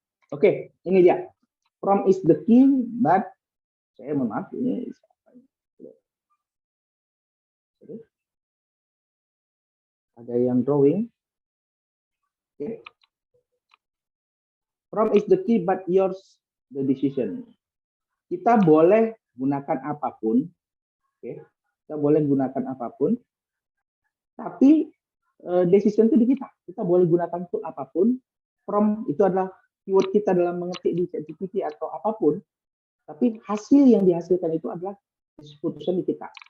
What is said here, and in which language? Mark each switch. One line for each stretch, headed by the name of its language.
Indonesian: Oke, ini dia.
English: Prompt is the key, but
Indonesian: saya mohon maaf ini ada yang drawing. Oke.
English: Prompt is the key, but yours the decision.
Indonesian: Kita boleh gunakan apapun, oke? Kita boleh gunakan apapun, tapi decision itu di kita. Kita boleh gunakan tool apapun. Prompt itu adalah keyword kita dalam mengetik di ChatGPT atau apapun, tapi hasil yang dihasilkan itu adalah keputusan di kita.